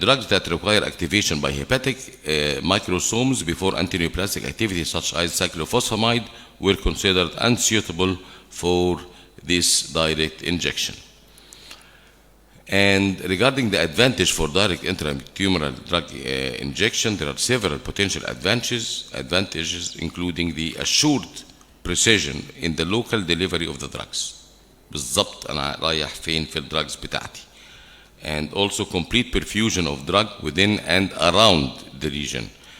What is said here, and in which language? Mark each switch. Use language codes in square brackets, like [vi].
[en] Drugs that require activation by hepatic microsomes before antineoplastic activity, such as cyclophosphamide, were considered unsuitable for this direct injection. And regarding the advantage for direct intratumoral drug injection, there are several potential advantages, including the assured precision in the local delivery of the drugs. [ar] بالظبط أنا رايح فين في الدراجز بتاعتي. [en] And also complete perfusion of drug within and around the region.